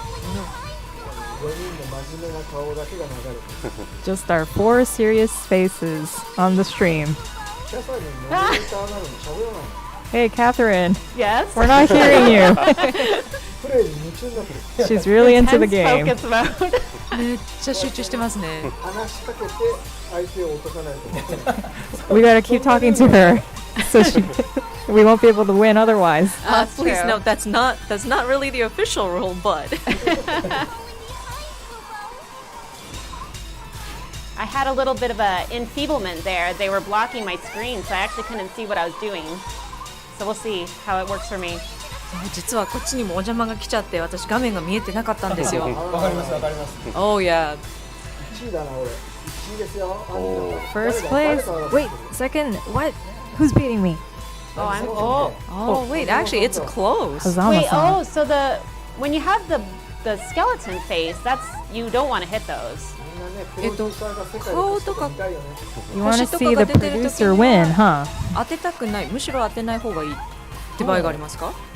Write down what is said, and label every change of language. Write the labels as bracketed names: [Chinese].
[Japanese] 4人の真面目な顔だけが流れてる。 [English] Just our 4 serious faces on the stream. [Japanese] キャサリンモデレーターなのに喋らない。 [English] Hey, Catherine, Yes? we're not hearing you. [Japanese] プレイに夢中になってる。 [English] She's really into the game. Focus mode. [Japanese] めっちゃ集中してますね。話しかけて相手を落とさないと思ってない。 [English] We gotta keep talking to her, so we won't be able to win otherwise. That's Please true. note that's not really the official rule, but I had a little bit of a enfeeblement there. They were blocking my screen, so I actually couldn't see what I was doing. So we'll see how it works for me. [Japanese] 実はこっちにもお邪魔が来ちゃって私画面が見えてなかったんですよ。わかりますわかります。 [English] Oh yeah. [Japanese] 1位だな俺。1位ですよ。 [English] First place. Wait, second. What? Who's beating me? Oh, I'm. Oh wait, actually it's close. Wait. Hazama-san. Oh, so when you have the skeleton face, that's you don't want to hit those. [Japanese] みんなね、プロデューサーが世界で活躍見たいよね。 [English] You want to see the producer win, huh? [Japanese] 当てたくない、むしろ当てない方がいいって場合がありますか？